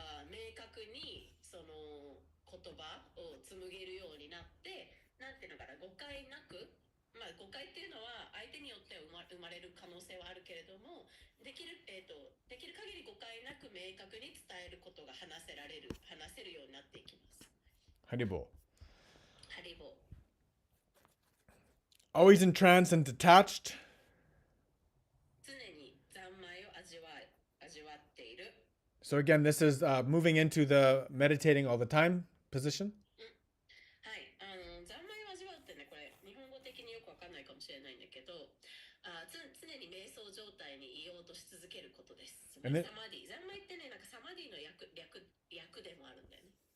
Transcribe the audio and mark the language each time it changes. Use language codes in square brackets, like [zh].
[ja] 明確にその言葉を紡げるようになって、なんていうのかな、誤解なく、まあ誤解っていうのは相手によって生まれる可能性はあるけれども、できる限り誤解なく明確に伝えることが話せるようになっていきます。ハリボー。ハリボー。 [en] Always entranced and detached. [ja] 常に三昧を味わっている。 [en] So again, this is moving into the meditating all the time position. [ja] はい、三昧を味わうってね、これ日本語的によくわかんないかもしれないんだけど、常に瞑想状態にいようとし続けることです。サマディ、三昧ってね、なんかサマディの略でもあるんだよね。